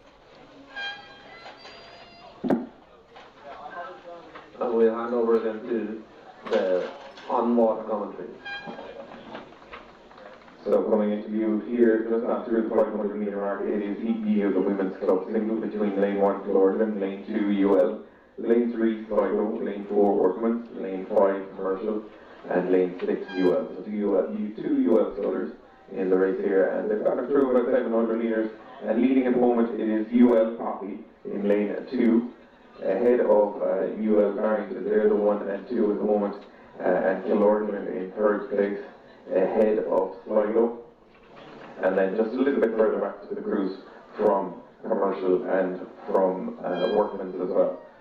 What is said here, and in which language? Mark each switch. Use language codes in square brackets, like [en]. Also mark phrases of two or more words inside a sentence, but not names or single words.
[en] And we'll hand over then to the on-water commentary. So coming into view here, just after the 500 metre mark, it is Heat B of the Women's Club single between lane 1 Killorglin, lane 2 UL, lane 3 Sligo, lane 4 Workman's, lane 5 Commercial, and lane 6 UL. So two UL scullers in the race here, and they've got through about 700 metres, and leading at the moment it is UL Coffee in lane 2, ahead of UL Barrington. They're the 1 and 2 at the moment, and Killorglin in third place, ahead of Sligo, and then just a little bit further back to the crews from Commercial and from Workman's as well.